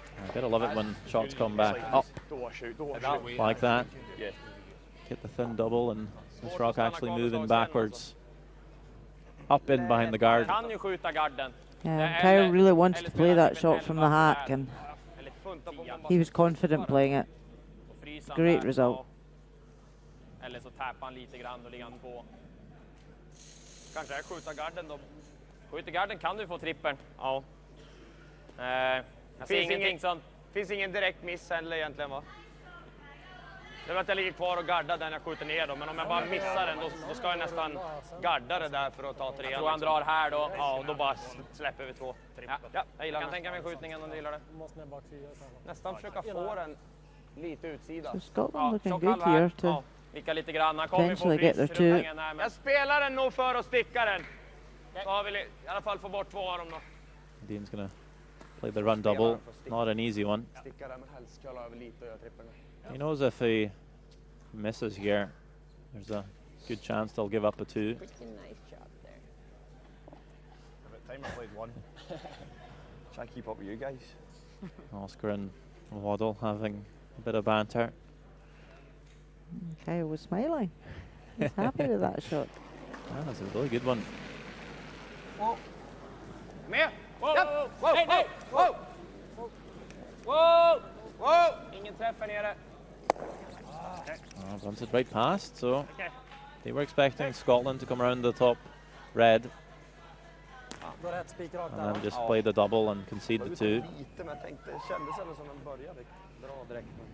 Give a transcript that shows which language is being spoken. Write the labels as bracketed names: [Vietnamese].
[English] I gotta love it when shots come back up like that. Yeah. Get the thin double and this rock actually moving backwards. Up in behind the guard. [Swedish] Kan ju skjuta garden. [English] Yeah, Kyle really wanted to play that shot from the hack and he was confident playing it. Great result. [Swedish] Eller så tappar han lite grann och ligger han 2. Kanske skjuta garden då. Skjuter garden kan du få trippeln. Ja. Jag ser ingenting sånt. Finns ingen direkt miss heller egentligen, va? Det är att jag ligger kvar och gaddar den jag skjuter ner då, men om jag bara missar den då ska jag nästan gadda det där för att ta 3. Jag tror han drar här då. Ja, och då bara släpper vi 2. Ja, jag kan tänka mig skjutningen om du gillar det. Nästan försöka få den lite utsida. [English] So Scotland looking good here to [Swedish] Vicka lite grann. Han kommer få [English] eventually get their two. [Swedish] Jag spelar den nog för att sticka den. Så har vi i alla fall få bort 2 av dem då. [English] Dean's gonna play the run double. Not an easy one. [Swedish] Sticka där, men helst köra över lite och göra trippeln. [English] He knows if he misses here, there's a good chance they'll give up a 2. Pretty nice shot there. About time I played 1. Try to keep up with you guys. Oscar and Waddle having a bit of banter. Kyle was smiling. He's happy with that shot. Yeah, that's a really good one. Whoa. Come here. Whoa, Yep. whoa, hey, hey. Whoa. Whoa! Whoa. [Swedish] Ingen träff här nere. [English] Runs it right past, so they were expecting Scotland to come around the top red and then just play the double and concede the 2. [Swedish] Lite, men jag tänkte, det kändes ändå som de började dra direkt.